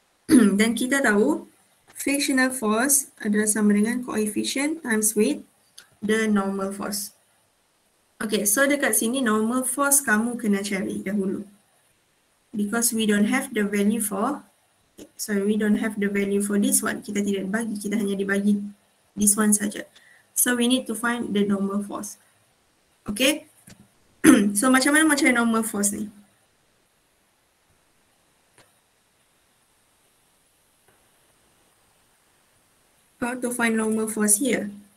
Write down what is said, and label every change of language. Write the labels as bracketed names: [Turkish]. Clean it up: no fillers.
[Malay] Dan kita tahu frictional force adalah sama dengan coefficient times with the normal force. Okay, so dekat sini normal force kamu kena cari dahulu. [English] Because we don't have the value for, we don't have the value for this one. [Malay] Kita tidak bagi, kita hanya dibagi [English] this one [Malay] saja. [English] So we need to find the normal force. Okay. [Malay] So macam mana macam normal force ni? [English] How to find normal force here?